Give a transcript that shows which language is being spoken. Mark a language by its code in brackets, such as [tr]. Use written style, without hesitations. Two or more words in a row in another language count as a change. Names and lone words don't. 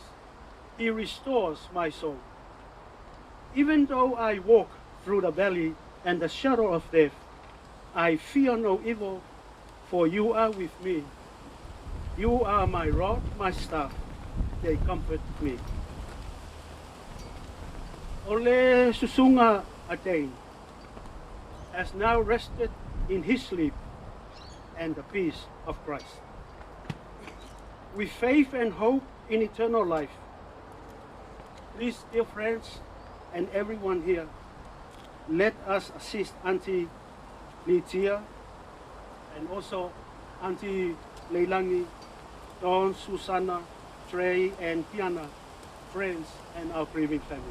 [en] He restores my soul. Even though I walk through the valley and the shadow of death, I fear no evil, for you are with me. You are my rod, my staff, they comfort me. [sm] Ole susunga a [en] Dayne has now rested in his sleep and the peace of Christ. With faith and hope in eternal life, please, dear friends and everyone here, let us assist Auntie Litia and also Auntie Leilangi, Dawn, Susanna, Trey, and Piana, friends, and our grieving family.